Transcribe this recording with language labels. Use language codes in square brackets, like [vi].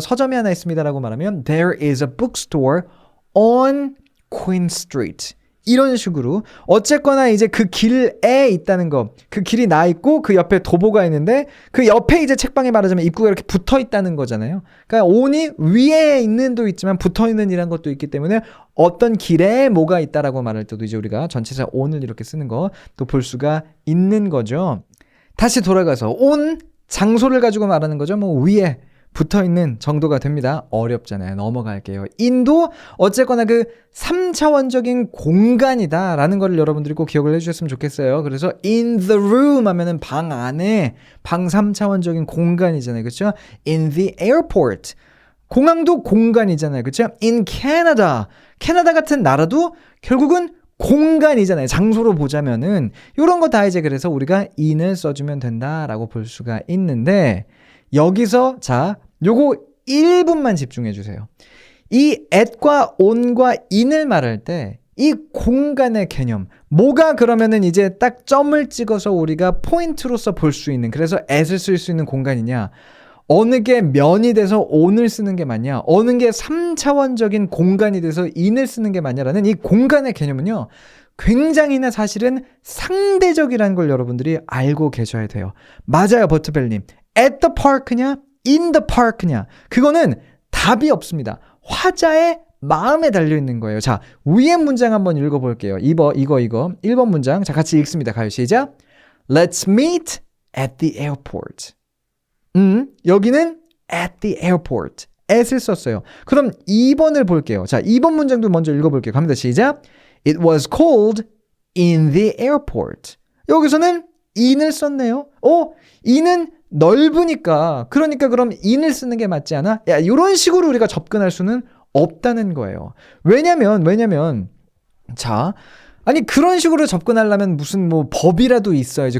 [ko] 서점이 하나 있습니다라고 말하면 [en] there is a bookstore on Queen Street. [ko] 이런 식으로 어쨌거나 이제 그 길에 있다는 거, 그 길이 나 있고 그 옆에 도보가 있는데 그 옆에 이제 책방에 말하자면 입구가 이렇게 붙어 있다는 거잖아요. 그러니까 on이 위에 있는도 있지만 붙어 있는 이란 것도 있기 때문에 어떤 길에 뭐가 있다라고 말할 때도 이제 우리가 전체사 on을 이렇게 쓰는 거 또 볼 수가 있는 거죠. 다시 돌아가서 on 장소를 가지고 말하는 거죠. 뭐 위에 붙어있는 정도가 됩니다. 어렵잖아요. 넘어갈게요. 인도 어쨌거나 그 3차원적인 공간이다 라는 걸 여러분들이 꼭 기억을 해주셨으면 좋겠어요. 그래서 in the room 하면은 방 안에 방 3차원적인 공간이잖아요. 그렇죠? in the airport 공항도 공간이잖아요. 그렇죠? in Canada 캐나다 같은 나라도 결국은 공간이잖아요. 장소로 보자면은 이런 거 다 이제 그래서 우리가 in을 써주면 된다라고 볼 수가 있는데 여기서 자 요거 1분만 집중해 주세요. 이 at과 on과 in을 말할 때 이 공간의 개념 뭐가 그러면은 이제 딱 점을 찍어서 우리가 포인트로서 볼 수 있는 그래서 at을 쓸 수 있는 공간이냐 어느 게 면이 돼서 on을 쓰는 게 맞냐 어느 게 3차원적인 공간이 돼서 in을 쓰는 게 맞냐라는 이 공간의 개념은요 굉장히나 사실은 상대적이라는 걸 여러분들이 알고 계셔야 돼요. 맞아요 버트벨님. at the park냐 in the park냐 그거는 답이 없습니다. 화자의 마음에 달려있는 거예요. 자 위에 문장 한번 읽어볼게요. 이거 1번 문장 자 같이 읽습니다. 가요 시작. [en] Let's meet at the airport. [ko] 여기는 [en] at the airport [ko] at을 썼어요. 그럼 2번을 볼게요. 자 2번 문장도 먼저 읽어볼게요. 갑니다. 시작. [en] It was cold in the airport. [ko] 여기서는 in을 썼네요. in은 넓으니까 그러니까 그럼 in을 쓰는 게 맞지 않아? 야, 이런 식으로 우리가 접근할 수는 없다는 거예요. 왜냐면 자 아니 그런 식으로 접근하려면 무슨 뭐 법이라도 있어야죠.